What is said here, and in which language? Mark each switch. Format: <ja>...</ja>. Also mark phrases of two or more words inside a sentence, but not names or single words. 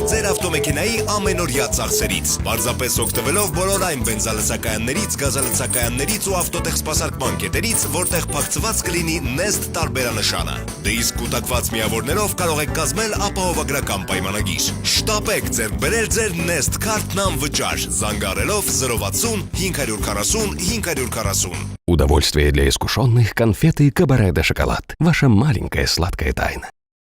<hy>ձեր ավտոմեքենայի ամենօրյա ծախսերից, պարզապես օգտվելով բոլոր այն բենզալցակայաններից, գազալցակայաններից ու ավտոտեխսպասարկման կետերից, որտեղ փակցված կլինի Nest տարբերանշանը։ Դե իսկ կուտակված միավորներով կարող եք կազմել ապահովագրական պայմանագիր։ Շտապեք ձեռք բերել ձեր Nest քարտն անվճար, զանգարելով 060 540 540։</hy> <ru>Удовольствие для искушенных конфеты Кабаре де Шоколад. Ваша маленькая сладкая тайна.</ru>